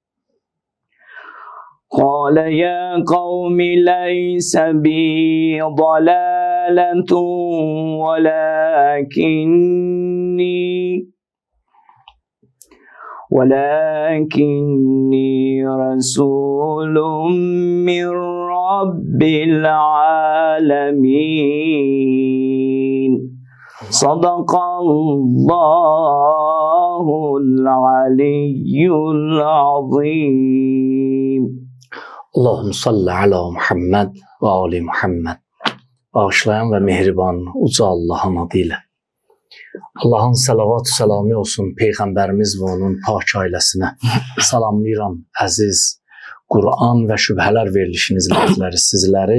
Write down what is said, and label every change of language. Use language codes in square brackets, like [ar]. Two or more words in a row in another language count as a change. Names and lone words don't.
[ar] قال يا قوم ليس بي ضلالة ولكني رسول من رب العالمين. صدق الله العلي العظيم. اللهم صل على محمد وآل محمد. [az] Bağışlayan ve mehriban uca Allah'ın adıyla. Allah'ın salavat selamı olsun Peyğəmbərimiz və onun pak ailəsinə. Salamlayıram əziz Qur'an və şübhələr verilişiniz izləyiciləri sizləri.